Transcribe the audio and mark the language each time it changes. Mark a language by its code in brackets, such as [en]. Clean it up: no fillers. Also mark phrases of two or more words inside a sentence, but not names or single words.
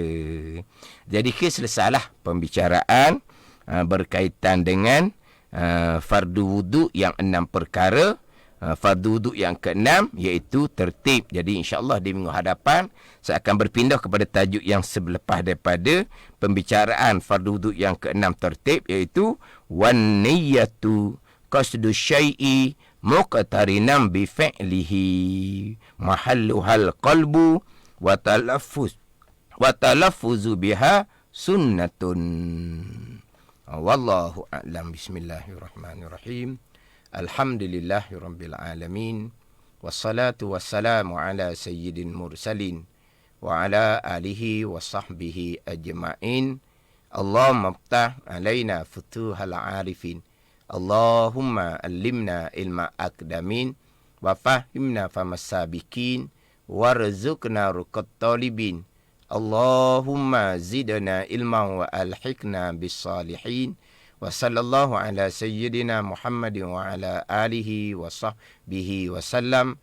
[ms] Jadi selesailah pembicaraan berkaitan dengan fardu wudu yang 6 perkara. fardu wuduk yang keenam, iaitu tertib. Jadi insya-Allah di minggu hadapan saya akan berpindah kepada tajuk yang selepas daripada pembicaraan fardu wuduk yang keenam tertib, iaitu [ar] والنية قصد الشيء مقترنا بفعله محلها القلب والتلفظ بها سنة. والله أعلم. بسم الله الرحمن الرحيم. الحمد لله رب العالمين. والصلاة والسلام على سيد المرسلين وعلى آله وصحبه أجمعين. اللهم افتح علينا فتوح العارفين. اللهم علمنا علم الأقدمين وفهمنا فهم السابقين وارزقنا رقة الطالبين. اللهم زدنا علما وألحقنا بالصالحين. وصلى الله على سيدنا محمد وعلى آله وصحبه وسلم.